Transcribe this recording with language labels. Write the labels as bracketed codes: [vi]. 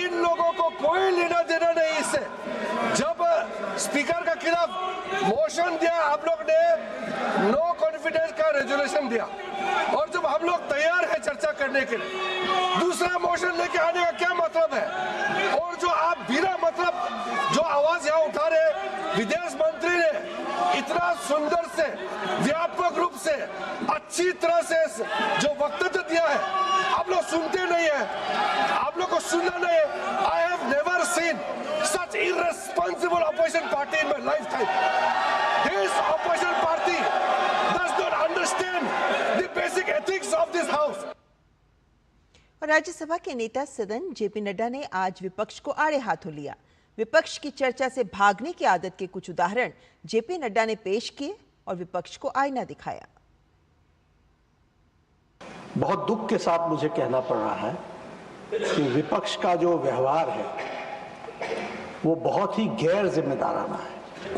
[hi] इन लोगों को कोई लेना देना नहीं इससे। जब स्पीकर के खिलाफ मोशन दिया, आप लोग ने नो कॉन्फिडेंस का रेजोल्यूशन दिया और जब हम लोग तैयार हैं चर्चा करने के लिए, दूसरा मोशन लेके आने का क्या मतलब है? और जो आप बिना मतलब जो आवाज यहाँ उठा रहे, विदेश मंत्री ने इतना सुंदर से, व्यापक रूप से, अच्छी तरह से जो वक्तव्य दिया है, आप लोग सुनते नहीं है। आप लोग को सुनना नहीं है। [en] I have never seen such irresponsible opposition party in my lifetime. This opposition party does not understand the basic ethics of this house. [hi] और राज्यसभा के नेता सदन जेपी नड्डा ने आज विपक्ष को आड़े हाथों लिया। विपक्ष की चर्चा से भागने की आदत के कुछ उदाहरण जेपी नड्डा ने पेश किए और विपक्ष को आईना दिखाया। बहुत दुख के साथ मुझे कहना पड़ रहा है कि विपक्ष का जो व्यवहार है वो बहुत ही गैर जिम्मेदाराना है।